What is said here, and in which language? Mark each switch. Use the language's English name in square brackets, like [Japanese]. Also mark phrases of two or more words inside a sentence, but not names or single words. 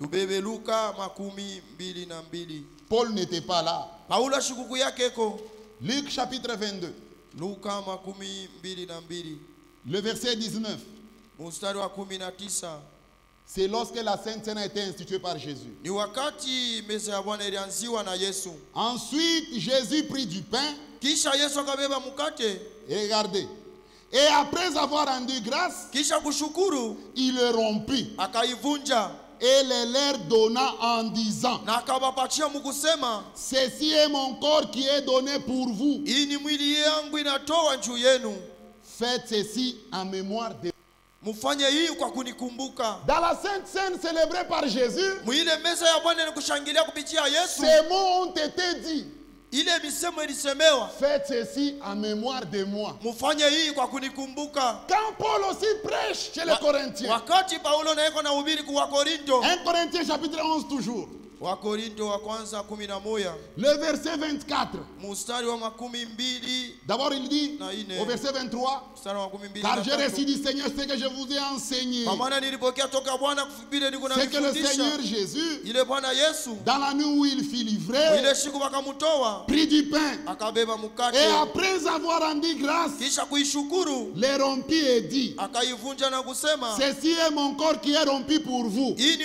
[French] Paul n'était pas là. Luc chapitre 22. Le verset 19. C'est lorsque la Sainte Seine a été instituée par Jésus. [Swahili] Ni wakati meza ya Bwana ilianziwa na Yesu. [French] Ensuite, Jésus prit du pain. [Swahili] Kisha Yesu akabeba mkate. [French] Et regardez. Et après avoir rendu grâce, [Swahili] kisha kushukuru, [French] il le rompit. [Swahili] Akaivunja. [French] Et le leur donna en disant, [Swahili] na akawapatia mkusema, [French] ceci est mon corps qui est donné pour vous. [Swahili] Hii ni mwili yangu inatoa juu yenu. [French] Faites ceci en mémoire de [Swahili] mufanye hii kwa kunikumbuka. [French] Dans la Sainte Seine célébrée par Jésus, [Swahili] mwile meza ya Bwana ni kushangilia kupitia Yesu. [French] Ces mots ont été dits. [Swahili] Ile misemo ilisemewa. [French] Faites ceci en mémoire de moi. [Swahili] Mufanye hii kwa kunikumbuka. [French] Quand Paul aussi prêche chez les Corinthiens. [Swahili] Wakati Paulo na yeko na hubiri kwa Korinto. [French] 1 Corinthiens chapitre 11 toujours. [Swahili] Wa Korinto wa kwanza 11. [French] Le verset 24. [Swahili] Mstari wa 12. [French] D'abord il dit au verset 23. Car j'ai reçu du Seigneur ce que je vous ai enseigné. C'est que le Seigneur Jésus, dans la nuit où il fut livré, prit du pain. Et après avoir rendu grâce, les rompit et dit, ceci est mon corps qui est rompu pour vous.